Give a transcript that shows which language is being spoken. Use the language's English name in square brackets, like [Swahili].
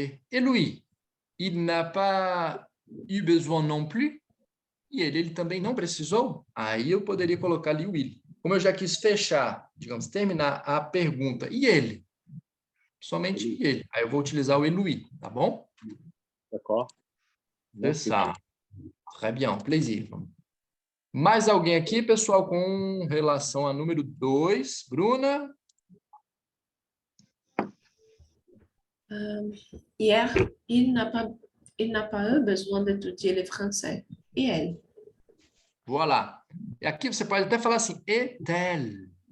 [French] Et Louis, il n'a pas eu besoin non plus? [Portuguese] E ele também não precisou? Aí eu poderia colocar ali o will. Como eu já quis fechar, digamos, terminar a pergunta, e ele? Somente Ele. ele. Aí eu vou utilizar o Louis, tá bom? [French] D'accord. C'est ça. Très bien, plaisir. [Portuguese] Mais alguém aqui, pessoal, com relação a número 2? Bruna? [French] Hier, il n'a pas eu besoin d'étudier le français. E elle? Voilà. [Portuguese] E aqui você pode até falar assim, [French] est-elle?